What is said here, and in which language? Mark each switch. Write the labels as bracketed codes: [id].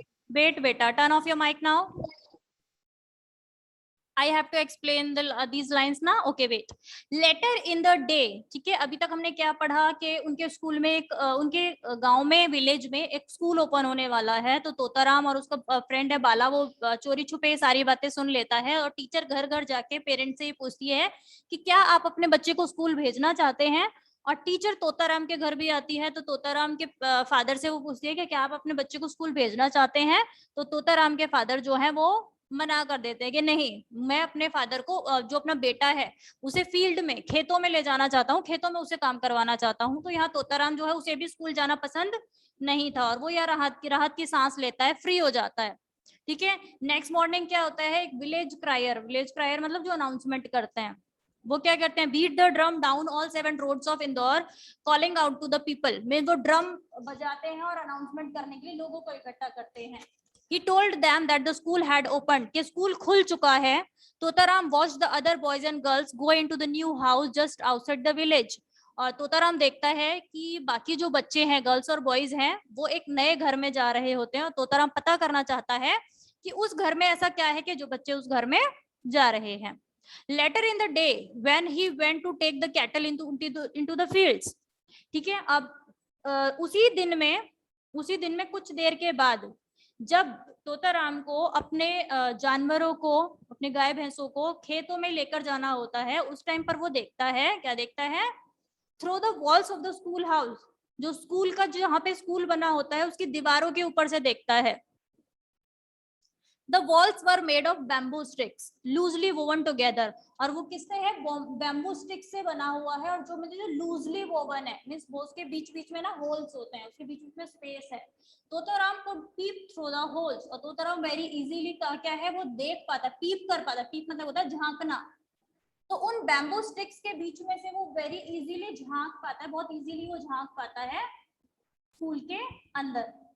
[en] wait beta, turn off your mic now. I have to explain these lines ना। Okay, wait. Later in the day, [hi] ठीक है, अभी तक हमने क्या पढ़ा कि उनके स्कूल में उनके गांव में, विलेज में एक स्कूल ओपन होने वाला है। तो तोताराम और उसका फ्रेंड है बाला, वो चोरी छुपे सारी बातें सुन लेता है। और टीचर घर घर जाके पेरेंट्स से पूछती है कि क्या आप अपने बच्चे को स्कूल भेजना चाहते हैं। और टीचर तोताराम के घर भी आती है। तो तोताराम के फादर से वो पूछती है कि क्या आप अपने बच्चे को स्कूल भेजना चाहते हैं। तो तोताराम के फादर जो है वो मना कर देते हैं कि नहीं, मैं अपने फादर को, जो अपना बेटा है, उसे फील्ड में, खेतों में ले जाना चाहता हूँ, खेतों में उसे काम करवाना चाहता हूँ। तो यहाँ तोताराम जो है उसे भी स्कूल जाना पसंद नहीं था, और वो यह राहत की सांस लेता है, फ्री हो जाता है। ठीक है, नेक्स्ट मॉर्निंग क्या होता है, एक विलेज क्रायर मतलब जो अनाउंसमेंट करते हैं, वो क्या करते हैं, [en] Beat the drum down all 7 roads of Indore, calling out to the people. [hi] में वो ड्रम बजाते हैं और अनाउंसमेंट करने के लिए लोगों को इकट्ठा करते हैं। [en] He told them that the school had opened, [hi] कि स्कूल खुल चुका है। [en] Totaram watched the other boys and girls go into the new house just outside the village. [hi] और तोताराम देखता है कि बाकी जो बच्चे हैं, गर्ल्स और बॉयज हैं, वो एक नए घर में जा रहे होते हैं। और तोताराम पता करना चाहता है कि उस घर में ऐसा क्या है कि जो बच्चे उस घर में जा रहे हैं। [en] Later in the day, when he went to take the cattle into the fields, [hi] ठीक है, अब उसी दिन में कुछ देर के बाद, जब तोताराम को अपने जानवरों को, अपने गाय भैंसों को खेतों में लेकर जाना होता है, उस टाइम पर वो देखता है, क्या देखता है, [en] through the walls of the school house, [hi] जो स्कूल का, जहाँ पे स्कूल बना होता है, उसकी दीवारों के ऊपर से देखता है। [en] The walls were made of bamboo sticks, loosely woven together. [hi] और वो किससे है? बैम्बू स्टिक से बना हुआ है, और जो मुझे लूजली वोवन है, मींस वो उसके बीच बीच में ना होल्स होते हैं, उसके बीच बीच में स्पेस है. तोताराम को [en] peep through the holes, [hi] और तोताराम वेरी इजीली क्या है, वो देख पाता है, पीप कर पाता है. पीप मतलब होता है झांकना. तो उन बैम्बू स्टिक्स के बीच में से वो वेरी इजीली झांक पाता है, बहुत इजीली वो झांक पाता है स्कूल के अंदर.